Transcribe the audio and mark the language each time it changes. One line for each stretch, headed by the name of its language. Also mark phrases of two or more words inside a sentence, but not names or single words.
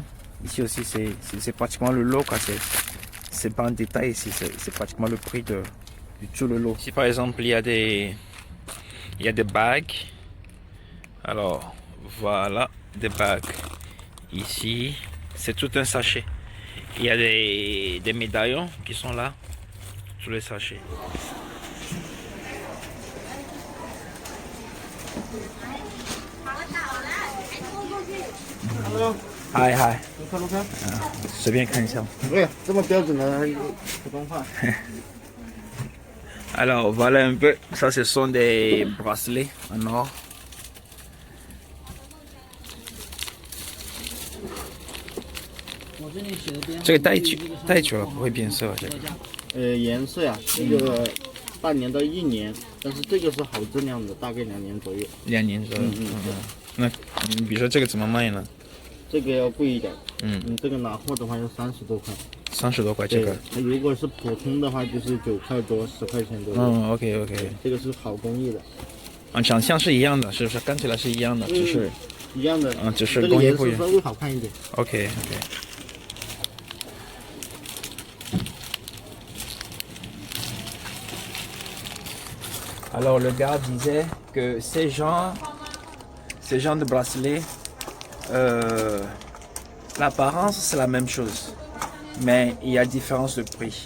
French: Ici aussi c'est pratiquement le lot quoi, c'est pas en détail ici, c'est pratiquement le prix de tout le lot. Ici par exemple il y a des bagues. Alors voilà, des bagues. Ici c'est tout un sachet. Il y a des médaillons qui sont là sous les sachets.
Chinese: Hello，嗨嗨，录看录看。随便看一下。对，这么标准的普通话。
French: Alors voilà un peu, ça ce sont des bracelets en or.
Chinese: Ce 个戴久了不会变色，这个。颜色呀，这个半年到1年，但是这个是好质量的，大概2年左右。 2年左右。那比如说这个怎么卖呢？这个要贵一点。你这个拿货的话要30多块。 30多块这个。如果是普通的话，就是9块多、10块钱左右。 OK。这个是好工艺的。长相是一样的，是不是？看起来是一样的，只是一样的。只是工艺不一样。这个颜色稍微好看一点。
French: OK。Alors le gars disait que ces gens de bracelets, l'apparence c'est la même chose, mais il y a différence de prix.